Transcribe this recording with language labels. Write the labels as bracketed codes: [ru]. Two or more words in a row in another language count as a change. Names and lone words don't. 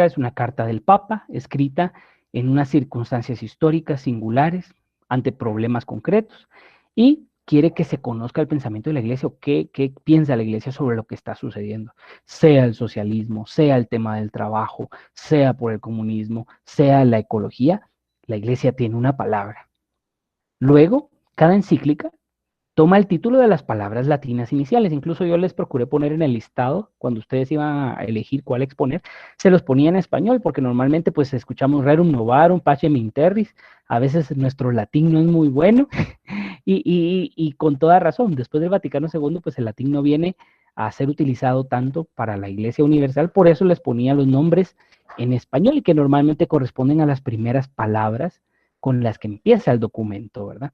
[es] Es una carta del Papa escrita en unas circunstancias históricas singulares, ante problemas concretos, y quiere que se conozca el pensamiento de la Iglesia o qué piensa la Iglesia sobre lo que está sucediendo, sea el socialismo, sea el tema del trabajo, sea por el comunismo, sea la ecología, la Iglesia tiene una palabra. Luego, cada encíclica toma el título de las palabras latinas iniciales. Incluso yo les procuré poner en el listado, cuando ustedes iban a elegir cuál exponer, se los ponía en español, porque normalmente pues escuchamos [la] rerum novarum, pacem in terris, [es] a veces nuestro latín no es muy bueno, y con toda razón, después del Vaticano II, pues el latín no viene a ser utilizado tanto para la Iglesia Universal, por eso les ponía los nombres en español y que normalmente corresponden a las primeras palabras con las que empieza el documento, ¿verdad?